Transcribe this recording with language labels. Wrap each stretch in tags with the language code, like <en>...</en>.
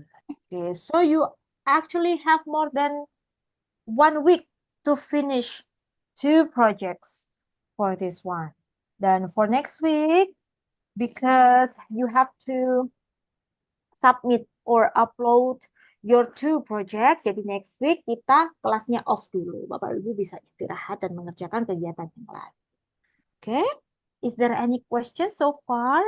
<en>Okay, so you actually have more than 1 week to finish 2 projects for this one. Dan for next week, because you have to submit or upload your 2 project,</en> <id>jadi next week kita kelasnya off dulu. Bapak Ibu bisa istirahat dan mengerjakan kegiatan yang lain.</id> <en>Oke, is there any question so far?</en>